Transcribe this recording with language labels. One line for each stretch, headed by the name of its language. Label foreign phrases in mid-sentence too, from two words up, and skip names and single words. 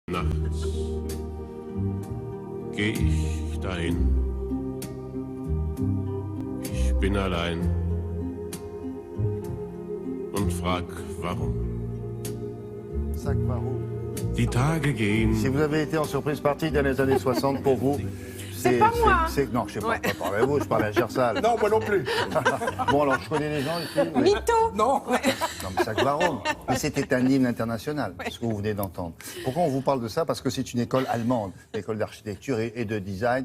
German: Nachts geh ich dahin. Ich bin allein und frag warum. Sag warum. Die Tage gehen.
French: Si vous avez été en surprise partie dans les années 60 pour vous, C'est pas moi. Non, je sais pas, pas parler à vous, je parle à Gersal. Non, moi non plus. Bon, alors, je connais les gens ici. Oui. Mytho. Non. Non, mais Sag Warum. Mais c'était un hymne international, ce que vous venez d'entendre. Pourquoi on vous parle de ça? Parce que c'est une école allemande, l'école d'architecture et de design.